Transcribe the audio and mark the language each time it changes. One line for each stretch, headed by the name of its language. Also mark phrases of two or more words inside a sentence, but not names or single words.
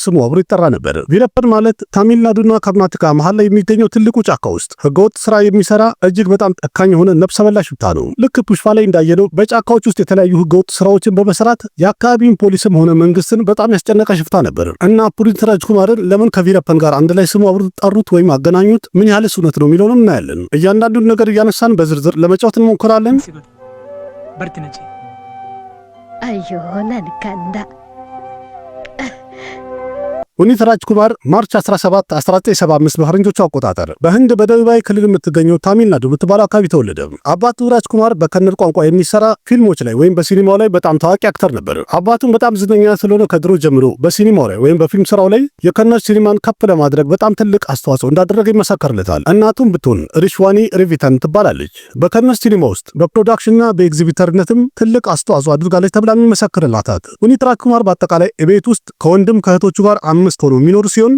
Amharic: ስሙ አብሮ ይጠራ ነበር። ቪረፐን ማለት ታሚልናዱና ከርናተካ መሃል ላይ የሚገኘው ትልቁ ጫካ ውስጥ ህገወጥ ስራ የሚሰራ እጅግ በጣም ጠካኝ የሆነ ነፍሰ በላ ሽፍታ ነው። ልክ ፑሽፓ ላይ እንዳየነው በጫካዎች ውስጥ የተለያዩ ህገወጥ ስራዎችን በመስራት የአካባቢውን ፖሊስም ሆነ መንግስትን በጣም ያስጨነቀ ሽፍታ ነበር እና ፑኒት ራጅኩማርን ለምን ከቪረፐን ጋር አንድ ላይ ስሙ አብሮ ጠሩት ወይም አገናኙት፣ ምን ያህል እውነት ነው የሚለውንም እናያለን። እያንዳንዱን ነገር እያነሳን በዝርዝር ለመጫወት እንሞክራለን።
Kannada: ಬರ್ತೀನಿ ಅಜ್ಜಿ. ಅಯ್ಯೋ ನನ್ ಕಂದ.
Amharic: ፑኒት ራጅኩማር ማርች 17 1975 በፈረንጆቹ አቆጣጠር በህንድ በደቡባዊ ክልል የምትገኘው ታሚልናዱ በተባለው አካባቢ ተወለደ። አባቱ ራጅኩማር በከነር ቋንቋ የሚሰራ ፊልሞች ላይ ወይም በሲኒማው ላይ በጣም ታዋቂ አክተር ነበር። አባቱም በጣም ዝነኛ ስለሆነ ከድሮ ጀምሮ በሲኒማው ላይ ወይም በፊልም ስራው ላይ የከነር ሲኒማን ከፍ ለማድረግ በጣም ትልቅ አስተዋጽኦ እንዳደረገ ይመሰከርለታል። እናቱም ብትሆን ሪሽዋኒ ሪቪተን ትባላለች። በከነር ሲኒማ ውስጥ በፕሮዳክሽንና በኤግዚቢተርነትም ትልቅ አስተዋጽኦ አድርጋለች ተብላ የሚመሰክርላታት። ፑኒት ራጅኩማር በአጠቃላይ ቤት ውስጥ ከወንድም ከእህቶቹ ጋር 5 ሆኖ የሚኖሩ ሲሆን